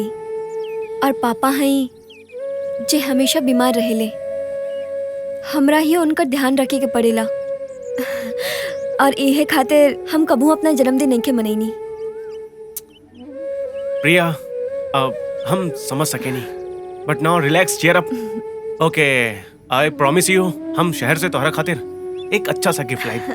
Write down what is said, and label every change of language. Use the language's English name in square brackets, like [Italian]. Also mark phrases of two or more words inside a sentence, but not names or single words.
[Bhojpuri] और पापा हैं जे हमेशा बीमार रहेले, हमरा ही उनका ध्यान रखे के पड़ेला। और इहे खातिर हम कबू अपना जन्मदिन नहीं खे मनैनी। प्रिया, अब हम समझ सके नहीं, [English] But now relax, cheer up. okay, I promise you [Bhojpuri] हम शहर से तोहरा खातिर एक अच्छा सा गिफ्ट लाए।